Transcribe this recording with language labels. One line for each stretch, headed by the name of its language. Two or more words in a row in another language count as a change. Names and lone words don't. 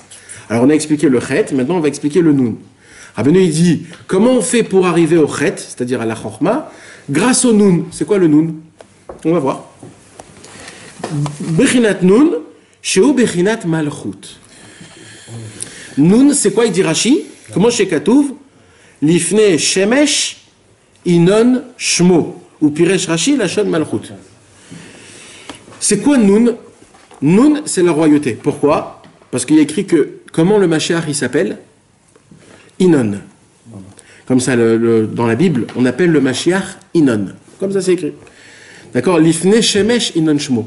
French: Alors on a expliqué le Chet, maintenant on va expliquer le Nun. Rabbeinu il dit, comment on fait pour arriver au Chet, c'est-à-dire à la Chorma, grâce au Nun. C'est quoi le Nun? On va voir.
Hebrew: בחינת נון, שהוא בחינת מלכות.
French: Nun, c'est quoi, il dit Rashi? Comment chez Katouv?
Hebrew: לפני שמש ינון שמו. ופירש רש"י, לשון מלכות.
French: C'est quoi Nun? Nun, c'est la royauté. Pourquoi? Parce qu'il y a écrit que, comment le Mashiach il s'appelle? Inon. Comme ça, dans la Bible, on appelle le Mashiach Inon. Comme ça, c'est écrit. D'accord?
Hebrew: לפני שמש ינון שמו.